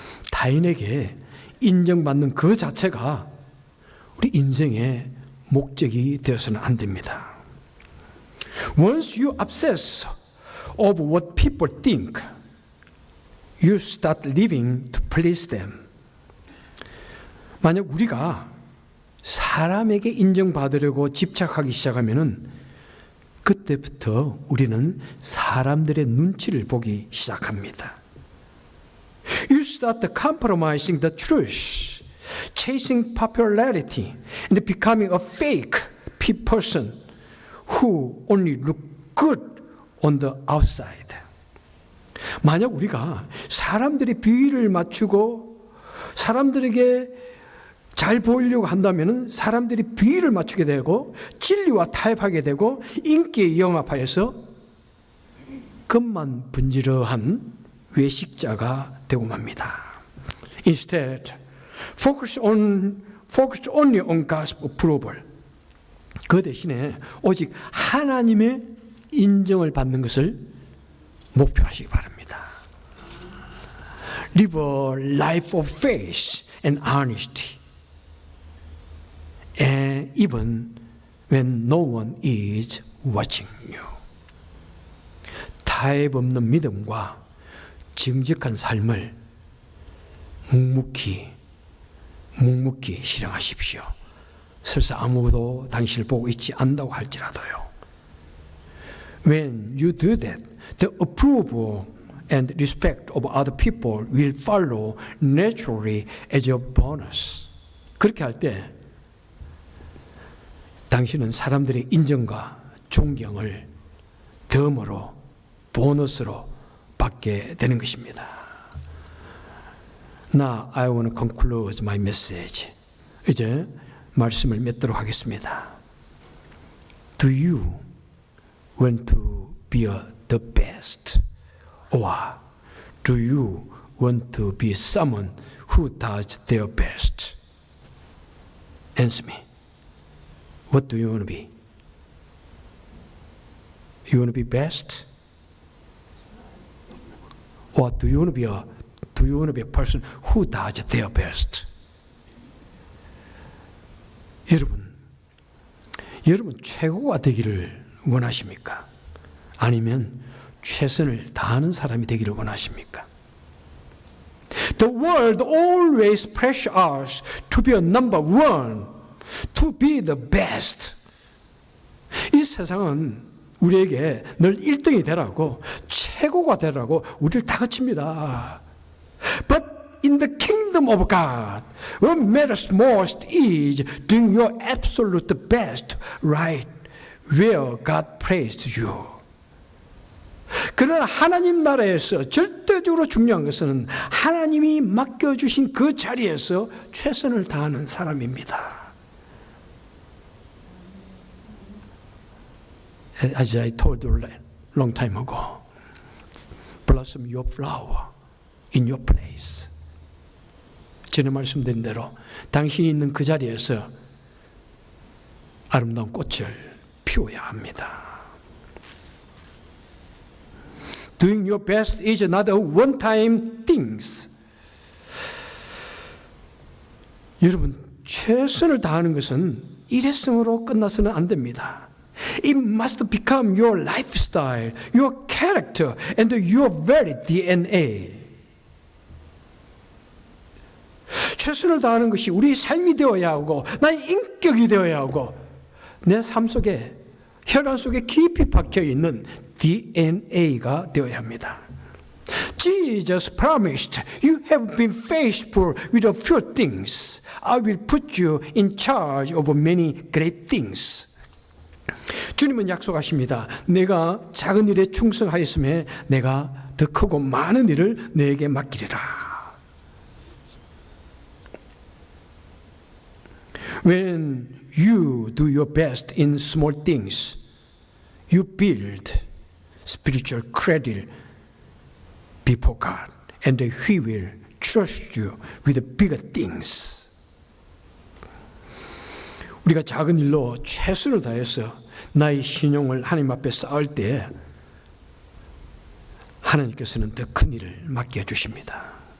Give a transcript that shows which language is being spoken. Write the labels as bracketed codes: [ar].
[ko] 타인에게 인정받는 그 자체가 우리 인생의 목적이 되어서는 안 됩니다. [en] Once you obsess over what people think, you start living to please them. [ko] 만약 우리가 사람에게 인정받으려고 집착하기 시작하면은 그때부터 우리는 사람들의 눈치를 보기 시작합니다. [en] You start compromising the truth, chasing popularity, and becoming a fake person who only look good on the outside. [ko] 만약 우리가 사람들의 비위를 맞추고 사람들에게 잘 보이려고 한다면 사람들이 비위를 맞추게 되고 진리와 타협하게 되고 인기에 영합하여서 겉만 분지러한 외식자가 되고 맙니다. [en] Instead, focus only on God's approval. [ko] 그 대신에 오직 하나님의 인정을 받는 것을 목표하시기 바랍니다. [en] Live a life of faith and honesty. And even when no one is watching you. [ko] 타협 없는 믿음과 정직한 삶을 묵묵히 실행하십시오. 설사 아무도 당신을 보고 있지 않는다고 할지라도요. [en] When you do that, the approval and respect of other people will follow naturally as a bonus. [ko] 그렇게 할 때 당신은 사람들의 인정과 존경을 덤으로 보너스로 받게 되는 것입니다. [en] Now I want to conclude my message. [ko] 이제 말씀을 맺도록 하겠습니다. [en] Do you want to be the best? Or do you want to be someone who does their best? Answer me. What do you want to be? You want to be best? Or do you want to be a person who does their best? [ko] 여러분 최고가 되기를 원하십니까? 아니면 최선을 다하는 사람이 되기를 원하십니까? [en] The world always pressures us to be a number one, to be the best. [ko] 이 세상은 우리에게 늘 1등이 되라고, 최고가 되라고 우리를 다그칩니다. [en] But in the kingdom of God, what matters most is doing your absolute best right where God placed you. [ko] 그러나 하나님 나라에서 절대적으로 중요한 것은 하나님이 맡겨주신 그 자리에서 최선을 다하는 사람입니다. [en] As I told you a long time ago, blossom your flower in your place. [ko] 전에 말씀드린 대로 당신이 있는 그 자리에서 아름다운 꽃을 피워야 합니다. [en] Doing your best is not a one-time thing. [ko] 여러분, 최선을 다하는 것은 일회성으로 끝나서는 안 됩니다. [en] It must become your lifestyle, your character, and your very DNA. [ko] 최선을 다하는 것이 우리 삶이 되어야 하고 나의 인격이 되어야 하고 내 삶 속에 혈관 속에 깊이 박혀있는 DNA가 되어야 합니다. [en] Jesus promised, you have been faithful with a few things. I will put you in charge of many great things. [ko] 주님은 약속하십니다. 내가 작은 일에 충성하였음에 내가 더 크고 많은 일을 너에게 맡기리라. [en] When you do your best in small things, you build spiritual credit before God, and He will trust you with bigger things. [ko] 우리가 작은 일로 최선을 다해서 나의 신용을 하나님 앞에 쌓을 때 하나님께서는 더 큰 일을 맡겨 주십니다.